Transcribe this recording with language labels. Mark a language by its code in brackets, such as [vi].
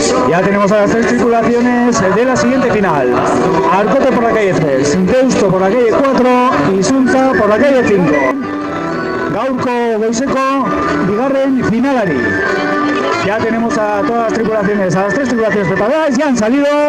[es] Ya tenemos a las 3 tripulaciones de la siguiente final. Arkote por la calle 3, Deusto por la calle 4 y Izuntza por la calle 5. [eu] Gaurko goizeko bigarren finalari. [es] Ya tenemos a todas las tripulaciones, a las 3 tripulaciones preparadas, ya han salido.